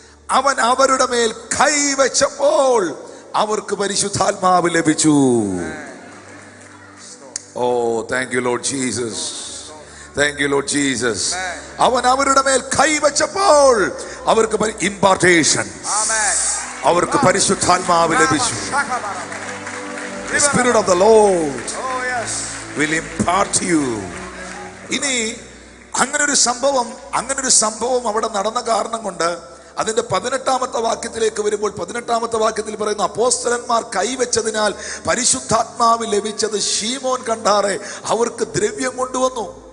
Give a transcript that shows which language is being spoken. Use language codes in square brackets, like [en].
[ml] അവൻ അവരുടെ മേൽ കൈവച്ചപ്പോൾ അവർക്ക് പരിശുദ്ധാത്മാവ് ലഭിച്ചു. [en] Oh, thank you Lord Jesus. Thank you, Lord Jesus. [ml] അവൻ അവരുടെ മേൽ കൈവച്ചപ്പോൾ അവർക്ക് ഇംപാർട്ടേഷൻ, അവർക്ക് പരിശുദ്ധാത്മാവ് ലഭിച്ചു. [en] The Spirit of the Lord will impart you. [ml] ഇനി അങ്ങനൊരു സംഭവം അവിടെ നടന്ന കാരണം കൊണ്ട് അതിന്റെ 18-ാമത്തെ വാക്യത്തിലേക്ക് വരുമ്പോൾ 18-ാമത്തെ വാക്യത്തിൽ പറയുന്നു, അപ്പോസ്തലന്മാർ കൈവച്ചതിനാൽ പരിശുദ്ധാത്മാവ് ലഭിച്ചത് ശീമോൻ കണ്ടാറെ അവർക്ക് ദ്രവ്യം കൊണ്ടുവന്നു.